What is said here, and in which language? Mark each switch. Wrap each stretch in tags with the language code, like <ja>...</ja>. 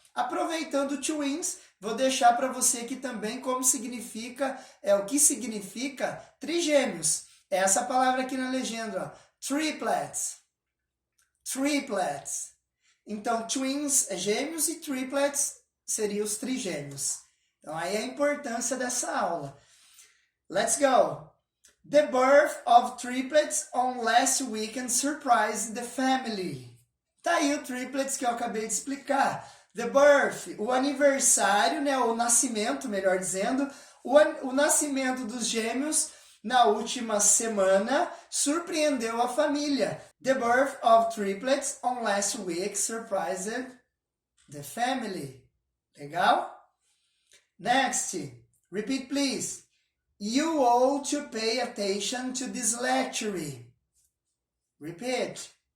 <pt>Aproveitando twins, vou deixar para você aqui também como significa, o que significa trigêmeos. É essa palavra aqui na legenda, ó, triplets. Triplets. Então, twins é gêmeos e triplets seriam os trigêmeos. Então, aí a importância dessa aula.</pt> <en>Let's go. The birth of triplets on last weekend surprised the family.</en> <pt>Tá aí o triplets que eu acabei de explicar. The birth, o aniversário, né, o nascimento, melhor dizendo, o nascimento dos gêmeos na última semana surpreendeu a família.</pt> <en>The birth of triplets on last week surprised the family.</en> <pt>Legal?</pt> <en>Next, repeat please. You ought to pay attention to this lecture. Repeat.</en>